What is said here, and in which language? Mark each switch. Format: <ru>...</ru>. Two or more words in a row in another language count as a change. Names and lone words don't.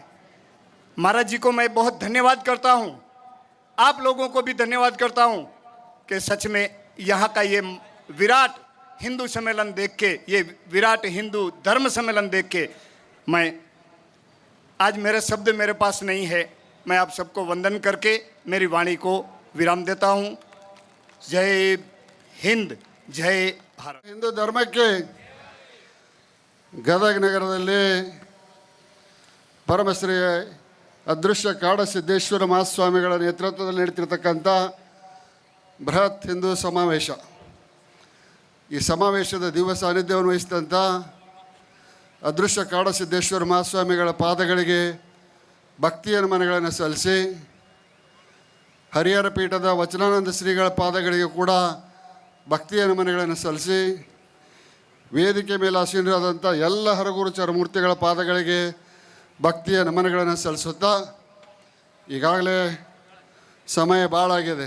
<hi>महाराज जी को मैं बहुत धन्यवाद करता हूँ, आप लोगों को भी धन्यवाद करता हूँ कि सच में यहाँ का ये विराट हिंदू सम्मेलन देख के, ये विराट हिंदू धर्म सम्मेलन देख के मैं आज मेरे शब्द मेरे पास नहीं है। मैं आप सबको वंदन करके मेरी वाणी को विराम देता हूँ। जय हिंद, जय भारत।</hi> <kn>ಹಿಂದೂ ಧರ್ಮಕ್ಕೆ ಗದಗ ನಗರದಲ್ಲಿ ಪರಮಶ್ರೀ ಅದೃಶ್ಯ ಕಾಡಸಿದ್ದೇಶ್ವರ ಮಹಾಸ್ವಾಮಿಗಳ ನೇತೃತ್ವದಲ್ಲಿ ನಡೀತಿರ್ತಕ್ಕಂಥ ಬೃಹತ್ ಹಿಂದೂ ಸಮಾವೇಶ, ಈ ಸಮಾವೇಶದ ದಿವ್ಯ ಸಾನ್ನಿಧ್ಯವನ್ನು ವಹಿಸಿದಂಥ ಅದೃಶ್ಯ ಕಾಡಸಿದ್ದೇಶ್ವರ ಮಹಾಸ್ವಾಮಿಗಳ ಪಾದಗಳಿಗೆ ಭಕ್ತಿಯ ನಮನಗಳನ್ನು ಸಲ್ಲಿಸಿ, ಹರಿಹರ ಪೀಠದ ವಚನಾನಂದ ಶ್ರೀಗಳ ಪಾದಗಳಿಗೆ ಕೂಡ ಭಕ್ತಿಯ ನಮನಗಳನ್ನು ಸಲ್ಲಿಸಿ, ವೇದಿಕೆ ಮೇಲೆ ಆಸೀನರಾದಂಥ ಎಲ್ಲ ಹರಗುರು ಚರಮೂರ್ತಿಗಳ ಪಾದಗಳಿಗೆ ಭಕ್ತಿಯ ನಮನಗಳನ್ನು ಸಲ್ಲಿಸುತ್ತಾ, ಈಗಾಗಲೇ ಸಮಯ ಭಾಳ ಆಗಿದೆ.</kn>